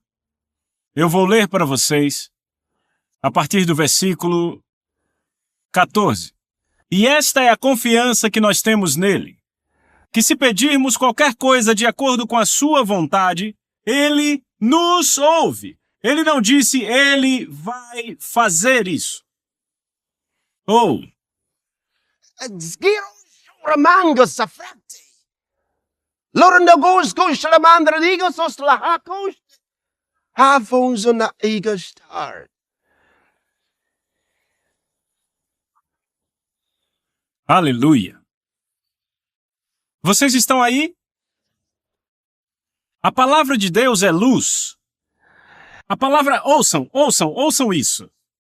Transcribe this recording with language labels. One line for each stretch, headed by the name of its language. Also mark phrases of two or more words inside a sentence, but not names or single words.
Portuguese: Eu vou ler para vocês a partir do versículo 14. E esta é a confiança que nós temos nele, que se pedirmos qualquer coisa de acordo com a sua vontade, ele nos ouve. Ele não disse: ele vai fazer isso. Ou, Ramangos sa frate. Lorendagos ko shalamandra digos os lahakos. Havons na igastar. aleluia. Vocês estão aí? A palavra de Deus é luz. A palavra, ouçam isso.